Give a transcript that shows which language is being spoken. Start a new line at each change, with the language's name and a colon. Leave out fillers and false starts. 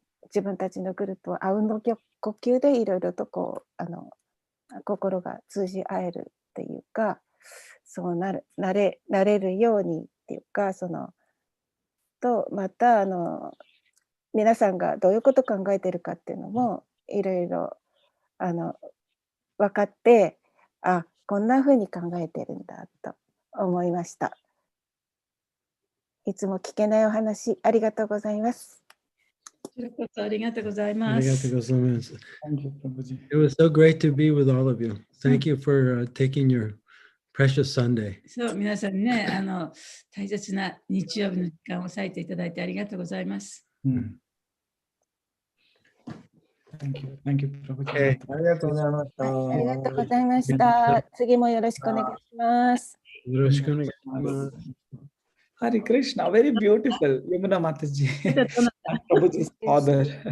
Japanese: 自分たちのグルとあうんの呼吸でいろいろとこう心が通じ合えるっていうか、そうなれるようにっていうか、とまた皆さんがどういうことを考えているかっていうのもいろいろ分かって、あ、こんな風に考えてるんだと思いました。いつも聞けないお話ありがとうございます。ありがとうございます。ありがとうございます。
English: Thank you, Prabhuji. It was so great to be with all of you. Thank you for taking your precious Sunday.
Japanese: そう、皆さんね、大切な日曜日の時間を割いていただいてありがとうございます。
English: Thank you, Prabhuji. Okay.
Japanese: ありがとうございました。ありがとうございました。次もよろしくお願いします。よろしくお願いします。
English: Hare Krishna, very beautiful. Yamuna Mataji, Prabhuji's father.